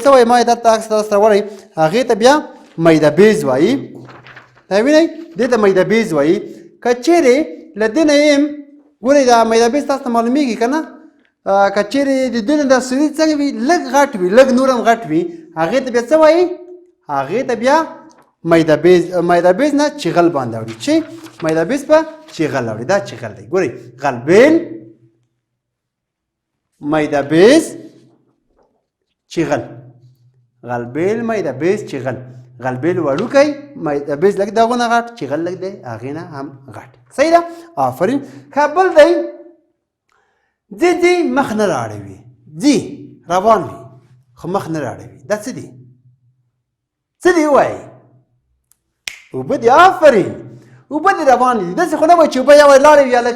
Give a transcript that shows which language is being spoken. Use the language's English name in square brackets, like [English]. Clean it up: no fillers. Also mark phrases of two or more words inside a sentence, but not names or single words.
[Pashto] څه وایي ما یې درته عکس تاسو ته راوړی هغې ته بیا میده بیز وایي دا وینئ دې ته میده بیز وایي که چیرې له دې نه یې ګورئ دا میده بیز تاسو ته معلومیږي که نه که چیرې د دې نه دا سوري څنګه وي لږ غټ وي لږ نور هم غټ وي هغې ته بیا څه وایي هغې ته بیا میده بیز نه چغل باندې اوري چې میده بیز په چغل اوري دا چغل دی ګورئ غلبیل میده بیز چغل غلبیل میده بیز چغل غلبیل وړوکی میده بیز لږ دغونه غټ چغل لږ دی هغې نه هم غټ صحیح ده آفرین ښه بل دی ځي مخ نه راړوي ځي روان وي خو مخ نه راړوي دا څه دي څه دي ووایي اوبه دي آفرین اوبه دې روان دي داسې خو نه وایي چې اوبه یا وایي لاړې وي هلکې